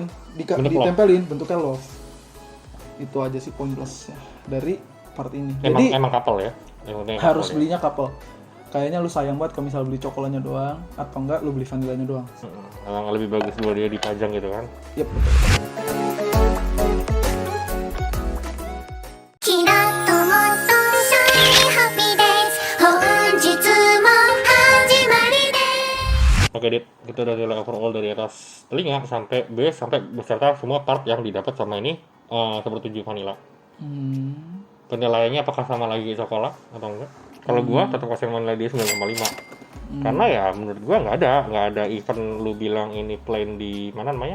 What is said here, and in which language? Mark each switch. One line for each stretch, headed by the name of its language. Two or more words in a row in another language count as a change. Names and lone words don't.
Indonesian: Bentuk ditempelin bentuknya love. Itu aja sih poin plusnya dari part ini. Jadi emang couple ya. Yang penting harus couple ya. belinya couple. Kayaknya lu sayang banget kalau misal beli coklatnya doang atau enggak lu beli vanillanya doang. Emang lebih bagus buat dia dipajang gitu kan. Yep, betul.
Japanese: キラともっとシャイニーハッピーデイズ本日も始まりです
Indonesian: Oke, Dit, kita udah nilai overall dari atas telinga sampai base sampai beserta semua part yang didapat sama ini sepertujuh vanilla. Penilaiannya apakah sama lagi coklat atau enggak? Kalau gua tetap kasih vanilla dia 9,5. Karena ya menurut gua nggak ada event lu bilang ini plain di mana namanya?